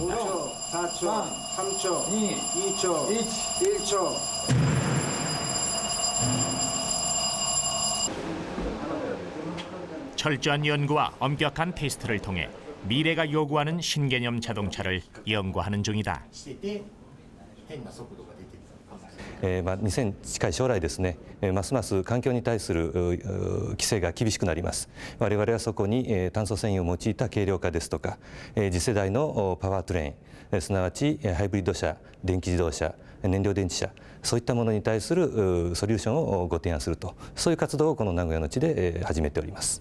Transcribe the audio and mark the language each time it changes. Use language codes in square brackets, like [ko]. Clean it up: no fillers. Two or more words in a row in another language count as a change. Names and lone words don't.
[ko] 5초, 4초, 3초, 2초, 1초. 철저한 연구와 엄격한 테스트를 통해 미래가 요구하는 신개념 자동차를 연구하는 중이다. [ja] 近い将来ですね、ますます環境に対する規制が厳しくなります。我々はそこに炭素繊維を用いた軽量化ですとか、次世代のパワートレイン、すなわちハイブリッド車、電気自動車、燃料電池車、そういったものに対するソリューションをご提案すると、そういう活動をこの名古屋の地で始めております。